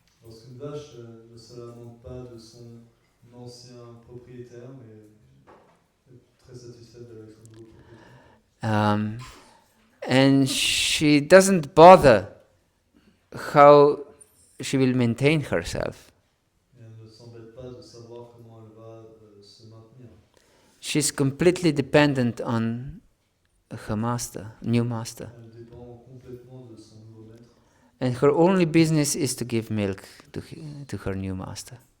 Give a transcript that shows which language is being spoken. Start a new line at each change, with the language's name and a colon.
French: Parce qu'une vache ne se lamente pas de son ancien propriétaire, mais est très satisfaite avec son nouveau propriétaire.
English: And she doesn't bother how she will maintain herself.
French: Et elle ne s'embête pas de savoir comment elle va se maintenir.
English: She's completely dependent on her master, new master.
French: Elle dépend complètement de son nouveau maître.
English: And her only business is to give milk to her new master.